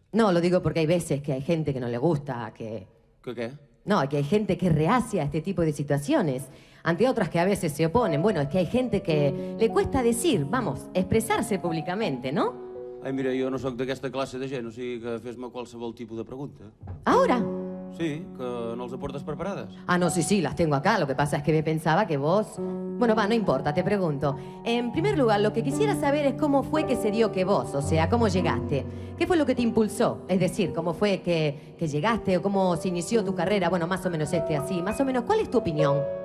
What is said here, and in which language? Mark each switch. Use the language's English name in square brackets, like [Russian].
[Spanish] No, lo digo porque hay veces que hay gente que no le gusta, que... [Catalan] Que què? [Spanish] No, que hay gente que es reacia a este tipo de situaciones, ante otras que a veces se oponen. Bueno, es que hay gente que le cuesta decir, vamos, expresarse públicamente, ¿no? [Catalan] Ai, mira, jo no sóc d'aquesta classe de gent, o sigui que fes-me qualsevol tipus de pregunta. [Spanish] ¿Ahora? [Catalan] Sí, que no els aportes preparades. [Spanish] Ah, no, sí, sí, las tengo acá. Lo que pasa es que me pensaba que vos... Bueno, va, no importa, te pregunto. En primer lugar, lo que quisiera saber es cómo fue que se dio que vos, o sea, cómo llegaste. ¿Qué fue lo que te impulsó? Es decir, cómo fue que llegaste o cómo se inició tu carrera. Bueno, más o menos así. Más o menos, ¿cuál es tu opinión?